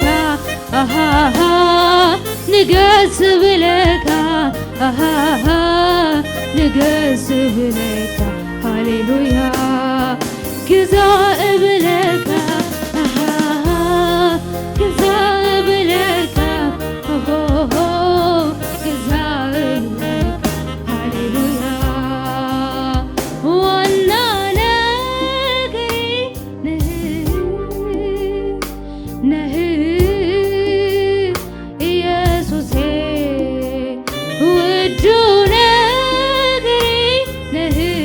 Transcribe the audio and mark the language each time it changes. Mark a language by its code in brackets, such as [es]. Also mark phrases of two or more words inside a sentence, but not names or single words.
[ti] ኣሃሃ ንገስ ብለካ ኣሃሃ ንገስ ብለካ ሃሌሉያ ግዛእ ብለካ ኣሃሃ ግዛእ ብለካ ሆሆ ግዛእ ብለካ ሃሌሉያ [am] ዋና ነገሬ ነህ ኢየሱሴ ውዱ ነገሬ ነህ